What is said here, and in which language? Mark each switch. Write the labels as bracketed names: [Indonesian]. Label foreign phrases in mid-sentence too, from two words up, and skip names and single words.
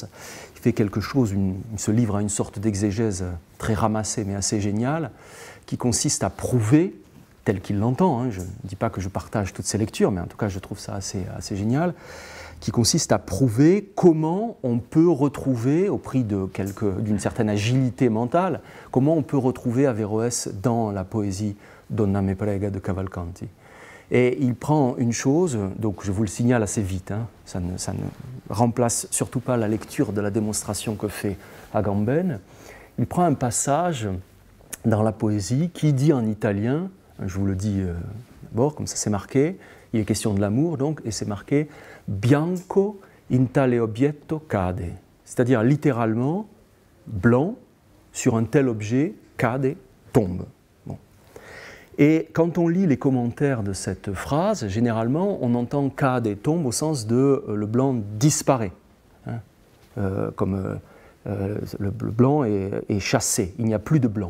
[French] Il fait quelque chose, il se livre à une sorte d'exégèse très ramassée mais assez géniale, qui consiste à prouver, tel qu'il l'entend, hein, je ne dis pas que je partage toutes ces lectures, mais en tout cas je trouve ça assez génial, qui consiste à prouver comment on peut retrouver, au prix d'une certaine agilité mentale, comment on peut retrouver Averroès dans la poésie Donna me prega de Cavalcanti. Et il prend une chose, donc je vous le signale assez vite, hein, ça ne remplace surtout pas la lecture de la démonstration que fait Agamben. Il prend un passage dans la poésie qui dit en italien, je vous le dis d'abord, comme ça c'est marqué, il est question de l'amour donc, et c'est marqué « [Italian] bianco in tale obietto cade », [French] c'est-à-dire littéralement « blanc sur un tel objet, cade », tombe. Et quand on lit les commentaires de cette phrase, généralement, on entend cade et tombe au sens de le blanc disparaît, hein, comme le blanc est chassé, il n'y a plus de blanc.